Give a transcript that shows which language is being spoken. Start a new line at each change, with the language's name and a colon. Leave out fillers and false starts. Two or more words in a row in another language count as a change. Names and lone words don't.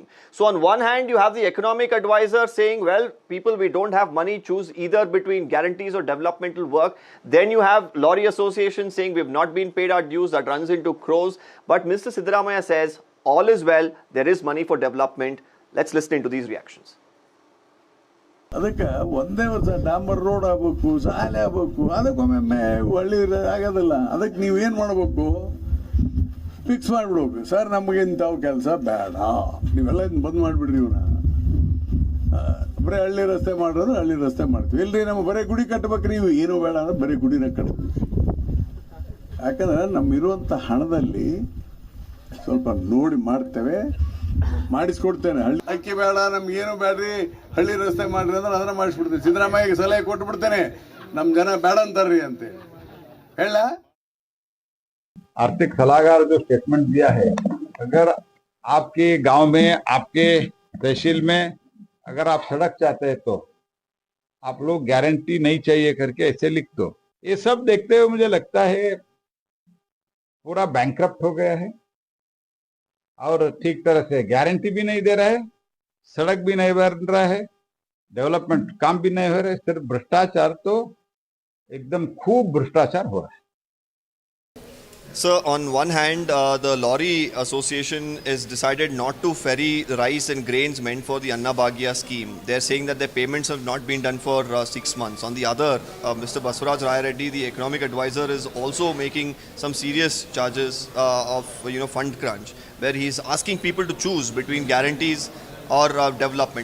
English: So on one hand, you have the economic advisor saying, well, people, we don't have money, choose either between guarantees or developmental work. Then you have Lorry Association saying we've not been paid our dues. That runs into crores. But Mr. Siddaramaya says, all is well, there is money for development. Let's listen into these reactions.
Kannada: ಅದಕ್ಕೆ ಒಂದೇ ವರ್ಷ ಡಾಂಬರ್ ರೋಡ್ ಆಗಬೇಕು, ಶಾಲೆ ಆಗಬೇಕು, ಅದಕ್ಕೊಮ್ಮೆ ಒಳ್ಳೆ ಆಗೋದಿಲ್ಲ. ಅದಕ್ಕೆ ನೀವು ಏನು ಮಾಡಬೇಕು, ಫಿಕ್ಸ್ ಮಾಡಿಬಿಡ್ಬೇಕು. ಸರ್ ನಮಗೆ ಇಂಥವು ಕೆಲಸ ಬೇಡ, ನೀವೆಲ್ಲ ಬಂದ್ ಮಾಡಿಬಿಡ್ರಿ ಇವನ್ನ. ಬರೀ ಹಳ್ಳಿ ರಸ್ತೆ ಮಾಡೋದು ಹಳ್ಳಿ ರಸ್ತೆ ಮಾಡ್ತೀವಿ. ಇಲ್ರಿ ನಮ್ಮ ಬರೀ ಗುಡಿ ಕಟ್ಟಬೇಕು, ನೀವು ಏನೂ ಬೇಡ ಅಂದ್ರೆ ಬರೀ ಗುಡಿನ ಕಟ್ತೀವಿ. ಯಾಕಂದ್ರೆ ನಮ್ಮಿರುವಂಥ ಹಣದಲ್ಲಿ ಸ್ವಲ್ಪ ನೋಡಿ ಮಾಡ್ತೇವೆ, ಮಾಡಿಸ್ಕೊಡ್ತೇನೆ. ಹಳ್ಳಿ ಅಕ್ಕಿ ಬೇಡ, ನಮ್ಗೇನು ಬೇಡ್ರಿ, ಹಳ್ಳಿ ರಸ್ತೆ ಮಾಡ್ರಿ ಅಂದ್ರೆ ಅದನ್ನ ಮಾಡಿಸ್ಬಿಡ್ತೇನೆ. ಸಿದ್ದರಾಮಯ್ಯಗೆ ಸಲಹೆ ಕೊಟ್ಟು ಬಿಡ್ತೇನೆ, ನಮ್ ಜನ ಬೇಡ ಅಂತಾರ್ರಿ ಅಂತ ಹೇಳ.
Hindi: आर्थिक सलाहकार जो स्टेटमेंट दिया है, अगर आपके गांव में, आपके तहसील में अगर आप सड़क चाहते हैं तो आप लोग गारंटी नहीं चाहिए करके ऐसे लिख दो। ये सब देखते हुए मुझे लगता है पूरा बैंकक्रप्ट हो गया है और ठीक तरह से गारंटी भी नहीं दे रहा है, सड़क भी नहीं बन रहा है, डेवलपमेंट काम भी नहीं हो रहा है। सिर्फ भ्रष्टाचार, तो एकदम खूब भ्रष्टाचार हो रहा है।
English: Sir, on one hand, the Lorry Association has decided not to ferry rice and grains meant for the Anna Bhagya scheme. They're saying that their payments have not been done for 6 months. On the other, Mr. Basuraj Raya Reddy, the economic advisor, is also making some serious charges of fund crunch, where he's asking people to choose between guarantees or development.